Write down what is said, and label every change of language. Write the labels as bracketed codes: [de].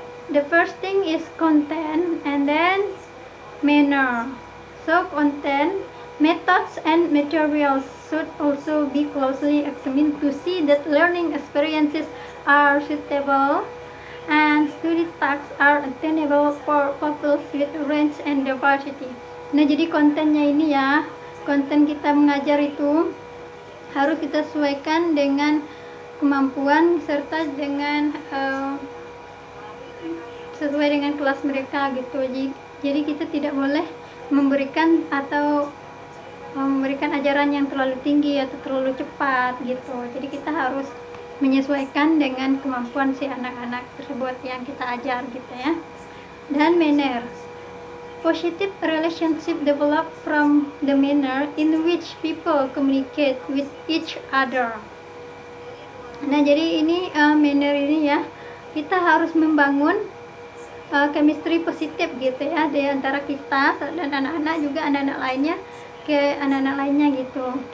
[en] The first thing is content and then manner. So content, methods and materials should also be closely examined to see that learning experiences are suitable and study tasks are attainable for pupils with range and diversity. [id] Nah, jadi kontennya ini ya, konten kita mengajar itu harus kita sesuaikan dengan kemampuan serta dengan sesuai dengan kelas mereka gitu. Jadi kita tidak boleh memberikan ajaran yang terlalu tinggi atau terlalu cepat gitu. Jadi kita harus menyesuaikan dengan kemampuan si anak-anak tersebut yang kita ajar gitu ya. [en] Dan manner, positive relationship develop from the manner in which people communicate with each other. [id] Nah, jadi ini manner ini ya, kita harus membangun chemistry positif gitu ya di antara kita dan anak-anak juga anak-anak lainnya ke anak-anak lainnya gitu.